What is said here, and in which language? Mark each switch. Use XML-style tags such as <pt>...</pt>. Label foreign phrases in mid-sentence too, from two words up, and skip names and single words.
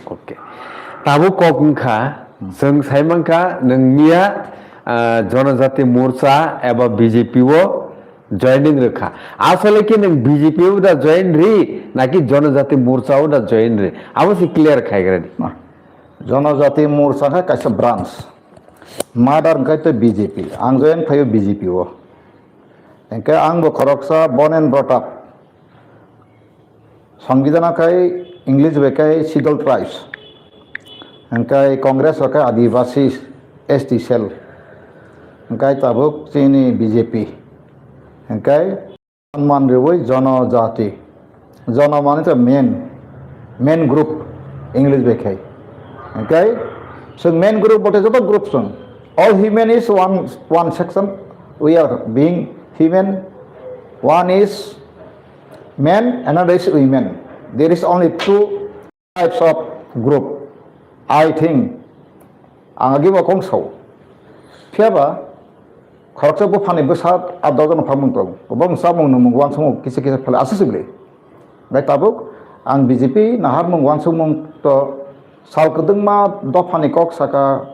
<trp>oke tabuk kokungkha sung saimangka nangnia Janajati Morcha eba BJPO joining rekha asole ki nang BJPO da join ri naki Janajati Morcha da join ri abosi clear khaigrani Janajati Morcha ka kaisa branch madar kai to BJP ang join phayo BJPO engke ang bo khoroksa</trp> <en>born and brought up</en> <trp>সংবিধান kai English bekai</trp> <en>scheduled tribes</en> <trp>engkai Congress kai Adivasi ST cell engkai tabuk chini BJP engkai man rewoi Janajati Jana mane to</trp> <en>main group</en> <trp>English bekai engkai so</trp> <en>main group</en> <trp>bote joto group sung</trp> <en>all human is one section we are being human one is men another is women there is only two types of group I think</en> <trp>angagi mo kong so phiaba khoroksa bo phani besat adogon phamung tong bong samung nung wan sung kise phale asisibli bai tabuk ang BJP nahar mung wan sung to sal kedeng ma do phani kok saka</trp>